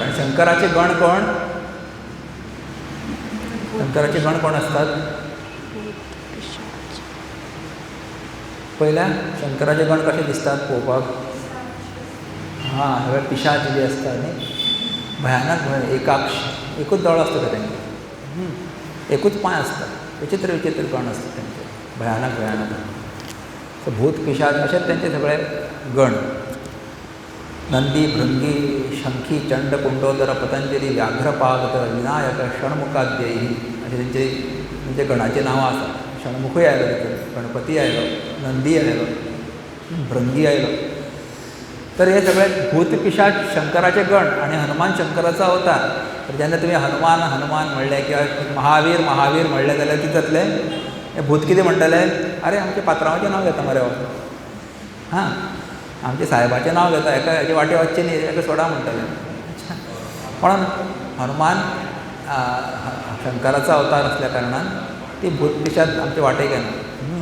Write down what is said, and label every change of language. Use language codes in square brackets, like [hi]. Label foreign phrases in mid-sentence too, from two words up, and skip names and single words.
[kok] आनी शंकराचे गण कोण शंकराचे गण कोण असतात पयल्या शंकराचे गण कशे दिसतात पळोवपाक. हां सगळे पिशाच जे आसता न्ही भयानक भयानक एकाक्ष एकूच दोळो आसता तेंचे एकूच पांय आसता विचित्र विचित्र गण आसता तेंचे भयानक भयानक. सो भूत पिशाच अशेंच तेंचे सगळे गण. नंदी भृंगी शंखी चंड कुंडोदर पतंजली व्याघ्रपाद विनायक षण्मुखाद्ययी अशें तेंचे गणाचीं नांवां आसा. षण्मुखूय आयलो भितर गणपती आयलो नंदी आयलो भृंगी आयलो. तर हे सगळे भूत पिशाच शंकराचे गण आनी हनुमान शंकराचो अवतार. तर जेन्ना तुमी हनुमान हनुमान म्हणलें किंवा महावीर महावीर म्हणलें जाल्यार कितें जातलें हे भूत कितें म्हणटले आरे आमच्या पात्रांवाचें नांव घेता मरे हो. हां आमच्या साहेबाचें नांव घेता हेका हेजे वाटे वचचें न्ही हेका सोडा म्हणटले. म्हणून हनुमान शंकराचो अवतार असल्या कारणान ती भूत पिशाच आमचे वाटेक येना.